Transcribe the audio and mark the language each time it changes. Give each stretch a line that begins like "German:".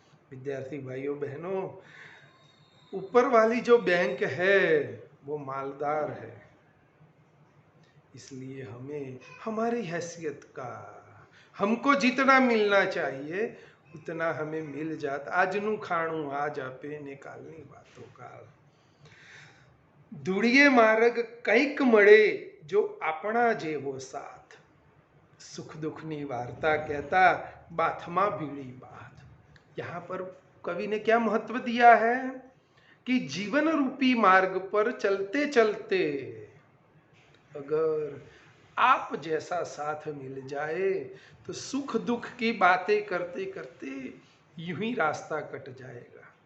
Hindi: विद्यार्थी भाइयों बहनों, ऊपर वाली जो बैंक है वो मालदार है, इसलिए हमें हमारी हैसियत का, हमको जितना मिलना चाहिए उतना हमें मिल जाता।
Gujarati: આજનું ખાણું આજ આપે ને કાલની વાતો કાલ। ધૂળીએ માર્ગ કંઈક મળે જો આપણા જેવો સાથ, સુખ દુઃખની વાર્તા કહેતા બાથમાં ભીડી બાથ।
Hindi: यहाँ पर कवि ने क्या महत्व दिया है कि जीवन रूपी मार्ग पर चलते चलते अगर आप जैसा साथ मिल जाए तो सुख दुख की बातें करते करते यूं ही रास्ता कट जाएगा।